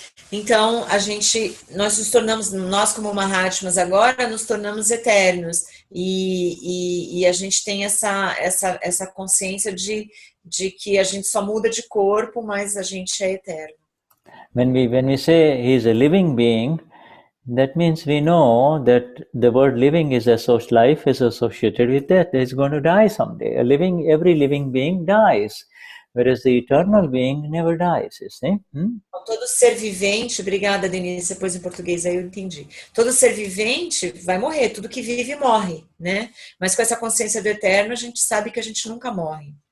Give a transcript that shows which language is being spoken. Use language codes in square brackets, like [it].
[pt] Então, nós nos tornamos, nós como Mahatmas agora, nos tornamos eternos. E a gente tem essa consciência de que a gente só muda de corpo, mas a gente é eterno. [en] When we say he is a living being, that means we know that the word living is life is associated with death. He is going to die someday. Every living being dies, whereas the eternal being never dies. You see? [pt] Todo ser vivente, obrigada, Denise, depois em português aí eu entendi. Todo ser vivente vai morrer, tudo que vive morre, né? Mas com essa consciência do eterno, a gente sabe que a gente nunca morre.